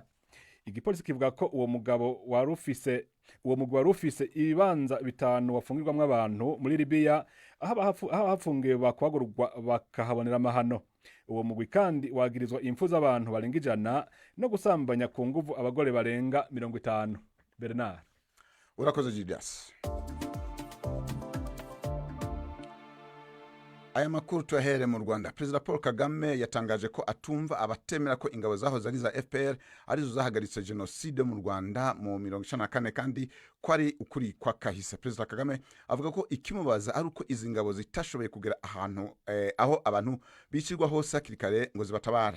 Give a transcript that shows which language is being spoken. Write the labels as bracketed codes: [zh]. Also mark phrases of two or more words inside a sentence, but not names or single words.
[rn] Igipolisi kivuga ko uwo mugabo warufise ibibanza 5 wafungirwamwe abantu muri Libya, aho hafungiwe bakwagurwa bakahabonera amahano. Uwo mugwi kandi wagirizwa impfu z'abantu barenga 100 no gusambanya ku nguvu abagore barenga 50. Bernard urakoze Judas. [rw] Aya makuru tuyahere mu Rwanda. President Paul Kagame yatangaje ko atumva abatemera ko ingabo zahoze ari za FPR arizo zahagaritse genocide mu Rwanda mu 1994 kandi ko ari ukuri kwa kahise. President Kagame avuga ko ikimubaza ari uko izi ngabo zitashoboye kugera ahantu aho abantu bicirwa hose akirikare ngo zibatabare.